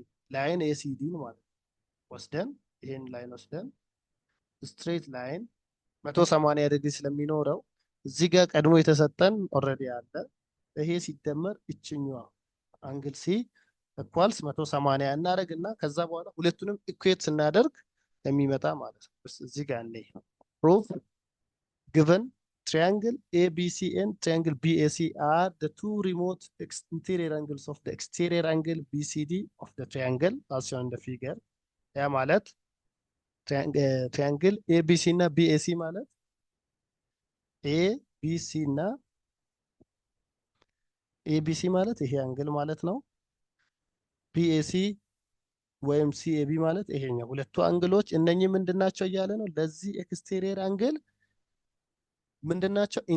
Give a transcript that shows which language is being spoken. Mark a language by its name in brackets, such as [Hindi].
[Amharic] ላይን ACD ማለት ወስደን ይሄን ላይን ወስደን ስትሬት ላይን 180 ዲግሪ ስለሚኖረው እዚህ ጋር ቀድሞ የተሰጠን ኦልሬዲ አለ። ይሄ ሲደመር እችኛዋ አንግል ሲ ኢኳልስ 180 እናደርግና ከዛ በኋላ ሁለቱንም ኢኩዌት ስናደርግ የሚመጣ ማለት ነው። እዚህ ጋር እኔ ፕሩፍ given [English] triangle ABC and triangle BAC are the two remote interior angles of the exterior angle BCD of the triangle as shown in the figure. [Amharic] ያ ማለት triangle ABC እና BAC ማለት ABC እና ABC ማለት ይሄ አንግል ማለት ነው። BAC ወይም CAB ማለት ይሄኛው ሁለቱ አንግሎች እነኚህ ምንድናቸው እያለ ነው። ለዚህ ኤክስቴሪየር አንግል ምንድናቸው?